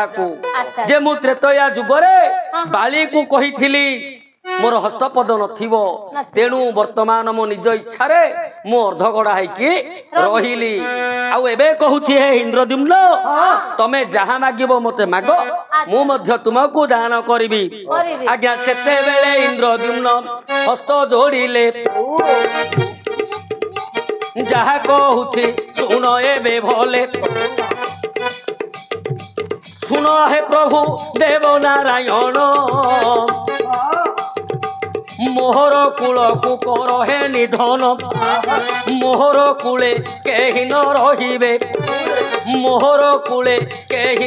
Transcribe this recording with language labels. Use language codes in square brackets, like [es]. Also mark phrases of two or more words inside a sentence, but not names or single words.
[or] କୁ ଯେ ମୁଁ ତ୍ରେତୟା ଯୁଗରେ ବାଲି କୁ କହିଥିଲି ମୋର ହସ୍ତପଦ ନଥିବ ତେଣୁ ବର୍ତ୍ତମାନ ମୋ ନିଜ ଇଚ୍ଛା ରେ ମୋ ଅର୍ଦ୍ଧଗଢ଼ା ହୋଇକି ରହିଲି ଆଉ ଏବେ କହୁଛି ହେ ଇନ୍ଦ୍ରଦ୍ୟୁମ୍ନ ତମେ ଯାହା ମାଗିବ ମତେ ମାଗ ମୁଁ ମଧ୍ୟ ତୁମକୁ ଦାନ କରିବି ଆଜ୍ଞା ସେତେ ବେଳେ ଇନ୍ଦ୍ରଦ୍ୟୁମ୍ନ ହସ୍ତ ଯୋଡ଼ିଲେ ଯାହା କହୁଛି ଶୁଣ ଏବେ ଭଲେ ଶୁଣ ହେ ପ୍ରଭୁ ଦେବ ନାରାୟଣ ମୋହର କୁଳ କୁ କର ହେ ନିଧନ ମୋହର କୁଳେ କେହି ନ ରହିବେ ମୋହର କୁଳେ କେହି